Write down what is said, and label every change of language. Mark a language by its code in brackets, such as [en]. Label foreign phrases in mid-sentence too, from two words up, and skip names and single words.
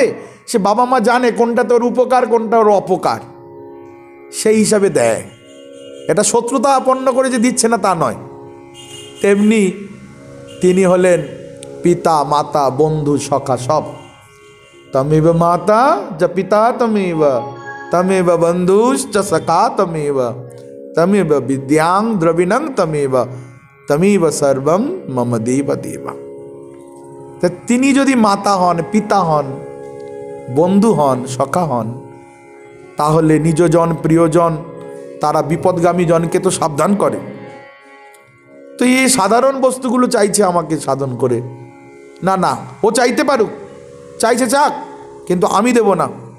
[bn] সে বাবা মা জানে কোনটা তোর উপকার কোনটা ওর অপকার, সেই হিসাবে দেয়। এটা শত্রুতা আপন্ন করে যে দিচ্ছে না তা নয়। তেমনি তিনি হলেন পিতা মাতা বন্ধু সখা সব। [sa] তমেব মাতা য পিতা তমেব, তমেব বন্ধুশ্চ সখা তমেব, তমেব বিদ্যাং দ্রবিণং তমেব, তমেব সর্বং মম দেব দেব। [bn] তা তিনি যদি মাতা হন, পিতা হন, বন্ধু হন, সখা হন, তাহলে নিজজন প্রিয়জন তারা বিপদগামী জনকে তো সাবধান করে। তো এই সাধারণ বস্তুগুলো চাইছে আমাকে সাধন করে, না না ও চাইতে পারুক, চাইছে চাক, কিন্তু আমি দেব না।